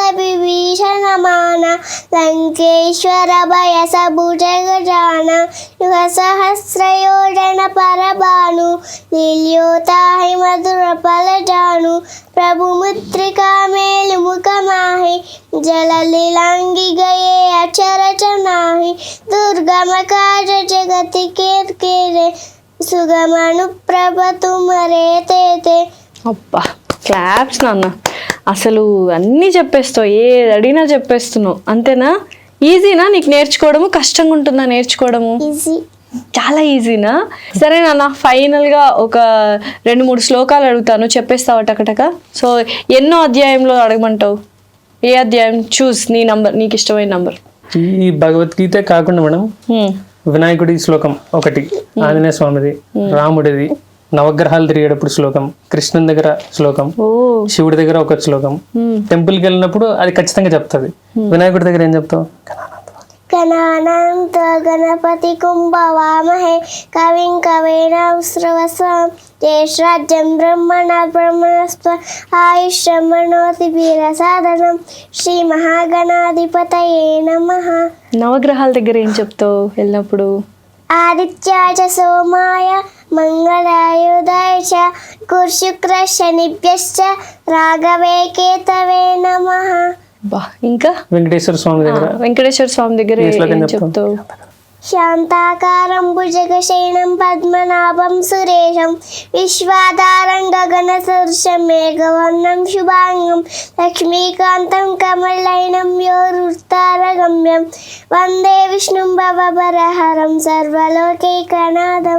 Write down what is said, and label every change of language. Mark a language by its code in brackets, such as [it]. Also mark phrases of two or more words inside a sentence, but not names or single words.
[awa] विभीषण माना लंकेश्वर भय सबु जग जाना युग सहस्र योजन पर भानु लील्योताहि मधुर फल जानु प्रभु मुद्रिका मेल मुख माहि जल लीलांगी गए अचर नाही दुर्गम काज जगति के सुगम अनुप्रभ तुमरे ते [te] అబ్బా క్లాప్స్ నాన్న. అసలు అన్నీ చెప్పేస్తావు, ఏది అడిగినా చెప్పేస్తున్నావు. అంతేనా? ఈజీనా నీకు నేర్చుకోవడము? కష్టంగా ఉంటుందా నేర్చుకోవడము? ఈజీ, చాలా ఈజీనా? సరే నాన్న, ఫైనల్గా ఒక 2-3 శ్లోకాలు అడుగుతాను, చెప్పేస్తావా టకటక? సో ఎన్నో అధ్యాయంలో అడగమంటావు? ఏ అధ్యాయం? చూస్ నీ నంబర్, నీకు ఇష్టమైన నంబర్. ఈ భగవద్గీత కాకుండా మేడం వినాయకుడి శ్లోకం ఒకటి, ఆంజనేయ స్వామిది, రాముడిది, నవగ్రహాలు తిరిగేటప్పుడు శ్లోకం, కృష్ణుని దగ్గర శ్లోకం, శివుడి దగ్గర ఒక శ్లోకం. టెంపుల్కి వెళ్ళినప్పుడు అది ఖచ్చితంగా చెప్తుంది. వినాయకుడి దగ్గర ఏం చెప్తావు? [sa] गणानान्त गणपति कुम्भवामहे कविं कवीनामुश्रवस्वं ज्येष्ठराज्यं ब्रह्मणा ब्रह्मणस्त्व आयुष्यमनोतिभिरसाधनं श्रीमहागणाधिपतये नमः. [te] నవగ్రహాల దగ్గర ఏం చెప్తావు వెళ్ళినప్పుడు? [sa] आदित्याय सोमाय मंगलायुधाय च गुरुशुक्र शनिभ्यश्च राघवे केतवे नमः. [te] బా, ఇంకా వెంకటేశ్వర స్వామి దగ్గర వెంకటేశ్వర స్వామి దగ్గర ఏం చెప్తావు? [sa] శాంతాకారం భుజగశయనం పద్మనాభం సురేశం విశ్వాధారం గగనసదృశం మేఘవర్ణం శుభాంగం లక్ష్మీకాంతం కమలనయనం యోరుత్తారగమ్యం వందే విష్ణుం భవభరహరం సర్వలోకైకనాథం.